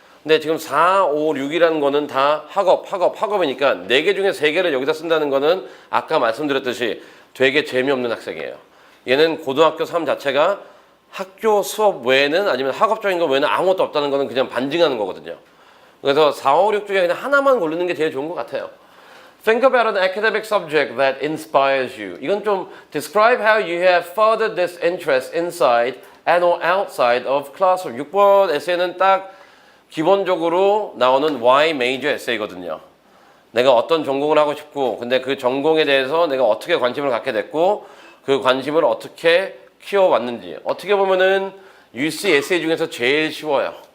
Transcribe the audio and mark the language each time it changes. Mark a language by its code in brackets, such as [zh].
[ko] 근데 지금 4, 5, 6이라는 거는 다 학업이니까 4개 중에 3개를 여기다 쓴다는 거는 아까 말씀드렸듯이 되게 재미없는 학생이에요. 얘는 고등학교 3 자체가 학교 수업 외에는 아니면 학업적인 거 외에는 아무것도 없다는 거는 그냥 반증하는 거거든요. 그래서 4, 5, 6 중에 그냥 하나만 고르는 게 제일 좋은 것 같아요. [en] Think about an academic subject that inspires you. [ko] 이건 좀 [en] describe how you have furthered this interest inside and or outside of classroom. [ko] 6번 에세이는 딱 기본적으로 나오는 why major 에세이거든요. 내가 어떤 전공을 하고 싶고 근데 그 전공에 대해서 내가 어떻게 관심을 갖게 됐고 그 관심을 어떻게 키워왔는지 어떻게 보면은 UC 에세이 중에서 제일 쉬워요.